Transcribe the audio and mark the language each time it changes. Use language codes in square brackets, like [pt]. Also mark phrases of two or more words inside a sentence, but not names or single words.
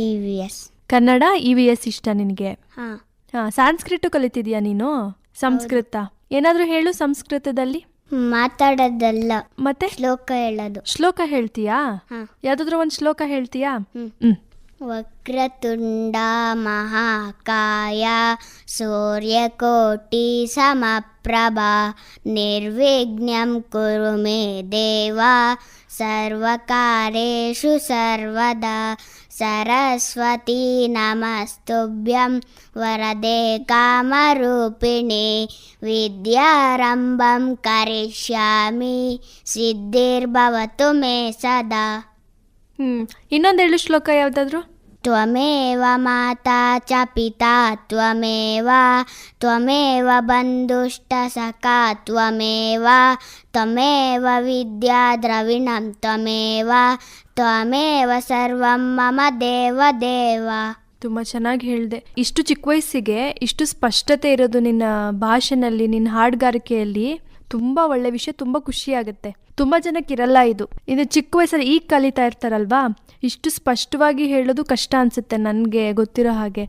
[kn] EVS ಇಷ್ಟ ನಿನಗೆ? ಸಂಸ್ಕೃತ ಕಲಿತಿದ್ಯಾ ನೀನು? ಸಂಸ್ಕೃತ ಏನಾದರೂ ಹೇಳು. ಸಂಸ್ಕೃತದಲ್ಲಿ ಮಾತಾಡೋದಲ್ಲ, ಮತ್ತೆ ಶ್ಲೋಕ ಹೇಳೋದು. ಶ್ಲೋಕ ಹೇಳ್ತೀಯಾ? ಯಾವ್ದಾದ್ರು ಒಂದು ಶ್ಲೋಕ ಹೇಳ್ತೀಯಾ? [sa] ವಕ್ರತುಂಡ ಮಹಾಕಾಯ ಸೂರ್ಯಕೋಟಿ ಸಮಪ್ರಭಾ ನಿರ್ವಿಘ್ನಂ ಕುರು ಮೇ ದೇವ ಸರ್ವಕಾರ್ಯೇಷು ಸರ್ವದಾ ಸರಸ್ವತಿ ನಮಸ್ತುಭ್ಯಂ ವರದೆ ಕಾಮರೂಪಿಣಿ ವಿದ್ಯಾರಂಭಂ ಕರಿಷ್ಯಾಮಿ ಸಿದ್ಧಿರ್ಭವತು ಮೇ ಸದಾ. [kn] ಇನ್ನೊಂದು ಹೇಳು ಶ್ಲೋಕ ಯಾವುದಾದ್ರು. [sa] ತ್ವಮೇವ ಮಾತಾ ಚ ಪಿತಾ ತ್ವಮೇವ ಬಂಧುಶ್ಚ ಸಖಾ ತ್ವಮೇವ ವಿದ್ಯಾ ದ್ರವಿಣಂ ತ್ವಮೇವ ಸರ್ವಂ ಮಮ ದೇವ. [kn] ತುಂಬ ಚೆನ್ನಾಗಿ ಹೇಳಿದೆ. ಇಷ್ಟು ಚಿಕ್ಕ ವಯಸ್ಸಿಗೆ ಇಷ್ಟು ಸ್ಪಷ್ಟತೆ ಇರೋದು ನಿನ್ನ ಭಾಷೆನಲ್ಲಿ, ನಿನ್ನ ಹಾಡುಗಾರಿಕೆಯಲ್ಲಿ ತುಂಬ ಒಳ್ಳೆ ವಿಷಯ, ತುಂಬ ಖುಷಿಯಾಗುತ್ತೆ. ತುಂಬ ಜನಕ್ಕಿರಲ್ಲ ಇದು. ಇನ್ನು ಚಿಕ್ಕ ವಯಸ್ಸಲ್ಲಿ ಈಗ ಕಲಿತಾ ಇರ್ತಾರಲ್ವಾ, ಇಷ್ಟು ಸ್ಪಷ್ಟವಾಗಿ ಹೇಳೋದು ಕಷ್ಟ ಅನಿಸುತ್ತೆ ನನಗೆ ಗೊತ್ತಿರೋ ಹಾಗೆ.